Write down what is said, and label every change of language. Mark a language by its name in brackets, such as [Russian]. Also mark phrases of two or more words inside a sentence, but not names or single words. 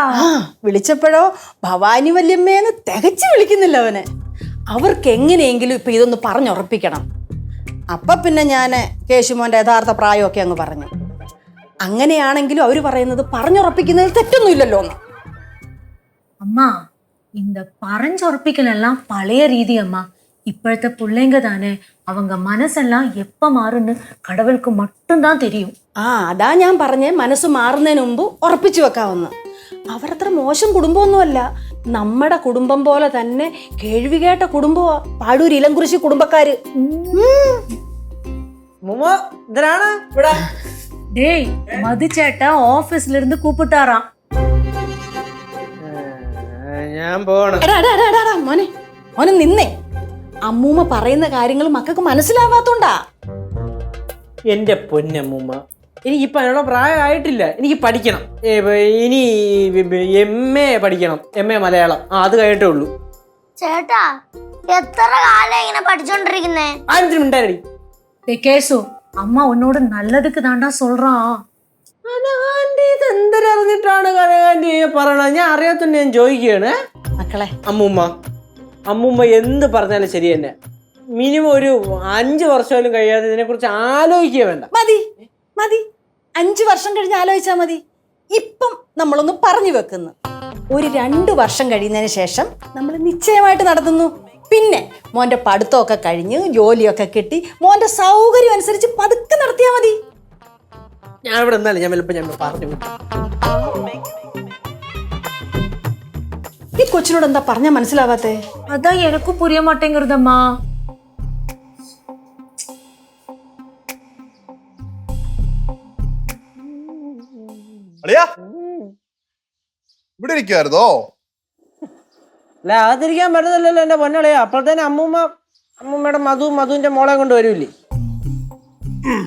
[Malayalam] ആ വിളിച്ചപ്പോഴോ ഭവാനി വല്യമ്മേന്ന് തികച്ചു വിളിക്കുന്നില്ല അവന്. അവർക്ക് എങ്ങനെയെങ്കിലും ഇപ്പൊ ഇതൊന്ന് പറഞ്ഞുറപ്പിക്കണം. അപ്പൊ പിന്നെ ഞാൻ കേശുമോന്റെ യഥാർത്ഥ പ്രായമൊക്കെ അങ്ങ് പറഞ്ഞു. അങ്ങനെയാണെങ്കിലും അവര് പറയുന്നത് പറഞ്ഞുറപ്പിക്കുന്നതിൽ തെറ്റൊന്നുമില്ലല്ലോ എന്ന്. [Tamil] அம்மா இந்த பறஞ்சுறப்பிக்கலாம் பழைய ரீதி அம்மா. இப்பழத்த பிள்ளைங்க தானே, அவங்க மனசெல்லாம் எப்ப மாறுன்னு கடவுளுக்கு மட்டும்தான் தெரியும். [Malayalam] അതാ ഞാൻ പറഞ്ഞേ മനസ്സ് മാറുന്നതിന് മുമ്പ് ഉറപ്പിച്ചു വെക്കാവുന്ന. അവരത്ര മോശം കുടുംബമൊന്നുമല്ല. നമ്മുടെ കുടുംബം പോലെ തന്നെ കേൾവികേട്ട കുടുംബമാ പാടൂർ ഇലംകുറിശി കുടുംബക്കാര്. [Tamil] டேய் மதுச்சேட்டா ஆபீஸ்ல இருந்து கூப்பிட்டாராம். [Malayalam] ഞാൻ പോണം. മോനെ മോനെ നിന്നേ. അമ്മൂമ്മ പറയുന്ന കാര്യങ്ങൾ മക്കൾക്ക് മനസ്സിലാവാത്തോണ്ടാ. എന്റെ പൊന്നമ്മൂമ്മ, എനിക്കിപ്പോ അതിനുള്ള പ്രായമായിട്ടില്ല. എനിക്ക് പഠിക്കണം. ഇനി MA പഠിക്കണം. MA മലയാളം. അത് കഴിഞ്ഞിട്ടേ ഉള്ളൂ. ചേട്ടാ എത്ര കാലം ഇങ്ങനെ പഠിച്ചോണ്ടിരിക്കുന്നേ? ആരും മിണ്ടാരടി. [Tamil] கேசு அம்மா உன்னோட நல்லதுக்கு தாண்டா சொல்றான். [Malayalam] എന്തൊരറിഞ്ഞിട്ടാണ് കനകാന്റി പറയണത്? ഞാൻ അറിയാത്തന്നെ ഞാൻ ചോദിക്കുകയാണ്. മക്കളെ അമ്മൂമ്മ എന്ത് പറഞ്ഞാലും ശരി തന്നെ. മിനിമം ഒരു 5 വർഷമായാലും കഴിയാതെ ഇതിനെ കുറിച്ച് ആലോചിക്കുക വേണ്ട. മതി മതി, 5 വർഷം കഴിഞ്ഞ് ആലോചിച്ചാ മതി. ഇപ്പം നമ്മളൊന്ന് പറഞ്ഞു വെക്കുന്നു. ഒരു 2 വർഷം കഴിയുന്നതിന് ശേഷം നമ്മൾ നിശ്ചയമായിട്ട് നടത്തുന്നു. പിന്നെ മോന്റെ പഠിത്തമൊക്കെ കഴിഞ്ഞ് ജോലിയൊക്കെ കിട്ടി മോന്റെ സൗകര്യം അനുസരിച്ച് പതുക്കെ നടത്തിയാ മതി. ഞാൻ ഇവിടെ എന്നാലും ഞാൻ പറഞ്ഞു. ഈ കൊച്ചിനോട് എന്താ പറഞ്ഞാ മനസ്സിലാവാത്തേ? [Tamil] அதான் எனக்கும் புரிய மாட்டேங்குறதம்மா. [Malayalam] അളിയാ ഇവിടെ ഇരിക്കുവായിരുന്നോ? അല്ല അകത്തിരിക്കാൻ പറ്റുന്നില്ലല്ലോ എന്റെ പൊന്നളിയാ. അപ്പോൾ തന്നെ അമ്മൂമ്മയുടെ മധുവിന്റെ മോളെ കൊണ്ട് വരൂല്ലേ?